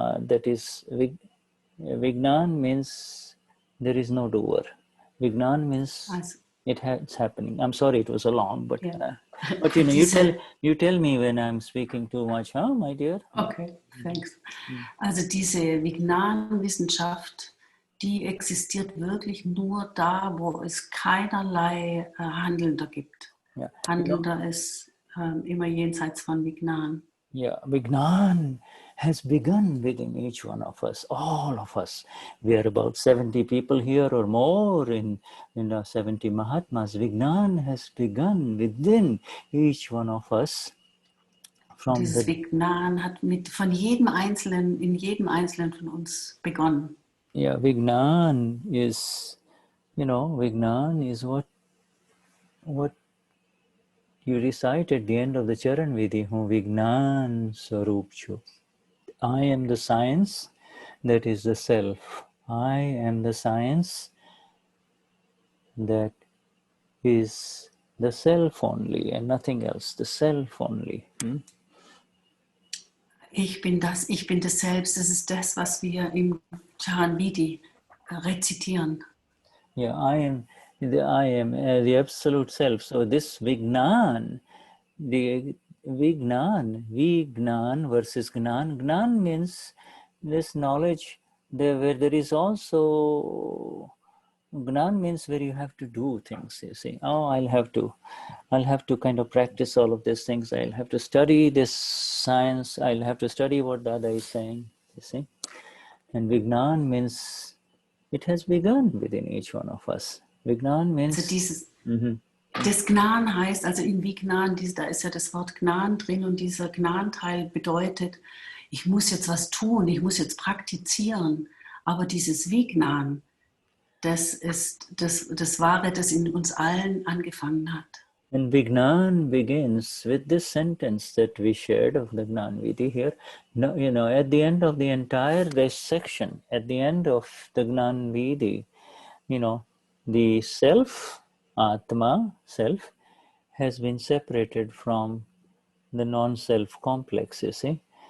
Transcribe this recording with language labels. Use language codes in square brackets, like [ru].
[en] That is, Vignan means there is no doer. Vignan means it's happening. I'm sorry it was a long, but but you tell me when I'm speaking too much, huh, my dear? Okay, thanks. [de] Also diese Vignan-Wissenschaft, die existiert wirklich nur da, wo es keinerlei Handelnder gibt. [en] Yeah. [de] Handelnder ist immer jenseits von Vignan. [en] Yeah, Vignan has begun within each one of us, all of us. We are about 70 people here or more in 70 Mahatmas. Vignan has begun within each one of us. [de] Dieses Vignan hat in jedem Einzelnen von uns begonnen. [en] Yeah, Vignan is, Vignan is what you recite at the end of the Charan Vidhi, [gu] Vignan Swarup Chu. [en] I am the science, that is the self. I am the science, that is the self only and nothing else, the self only. [de] Ich bin das Selbst, das ist das, was wir im Charanvidi rezitieren. [en] Yeah, I am the absolute self. So this Vignan, the Vignan versus Gnan. Gnan means this knowledge where there is also, Gnan means where you have to do things, you see. Oh, I'll have to kind of practice all of these things. I'll have to study this science. I'll have to study what Dada is saying, you see. And Vignan means it has begun within each one of us. Vignan means... [de] Also das Gnan heißt, also in Vignan, da ist ja das Wort Gnan drin und dieser Gnan-Teil bedeutet, ich muss jetzt was tun, ich muss jetzt praktizieren. Aber dieses Vignan, das ist das Wahre, das in uns allen angefangen hat. [en] And Vignan begins with this sentence that we shared of the Gnanvidi here. No, you know, at the end of the entire this section, at the end of the Gnanvidi, you know, the self, Atma, self, has been separated from the non-self complex, you see.